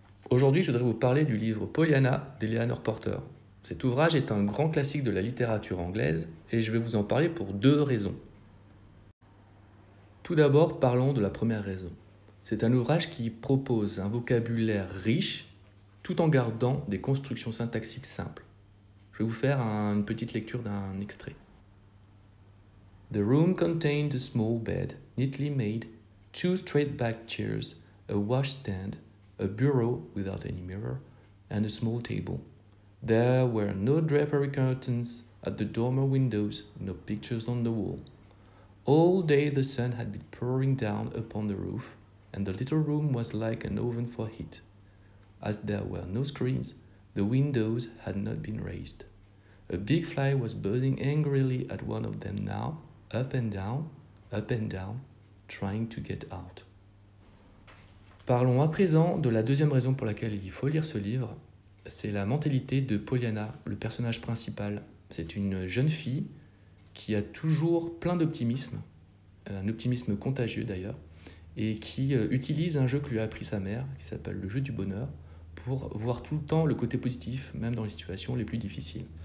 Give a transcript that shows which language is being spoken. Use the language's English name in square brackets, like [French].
[French] Aujourd'hui, je voudrais vous parler du livre Pollyanna d'Eleanor Porter. Cet ouvrage est un grand classique de la littérature anglaise et je vais vous en parler pour deux raisons. Tout d'abord, parlons de la première raison. C'est un ouvrage qui propose un vocabulaire riche tout en gardant des constructions syntaxiques simples. Je vais vous faire une petite lecture d'un extrait. [English] The room contained a small bed, neatly made, two straight-backed chairs, a washstand, a bureau without any mirror, and a small table. There were no drapery curtains at the dormer windows, no pictures on the wall. All day the sun had been pouring down upon the roof, and the little room was like an oven for heat. As there were no screens, the windows had not been raised. A big fly was buzzing angrily at one of them now, up and down, trying to get out. [French] Parlons à présent de la deuxième raison pour laquelle il faut lire ce livre. C'est la mentalité de Pollyanna, le personnage principal. C'est une jeune fille qui a toujours plein d'optimisme, un optimisme contagieux d'ailleurs, et qui utilise un jeu que lui a appris sa mère, qui s'appelle le jeu du bonheur, pour voir tout le temps le côté positif, même dans les situations les plus difficiles.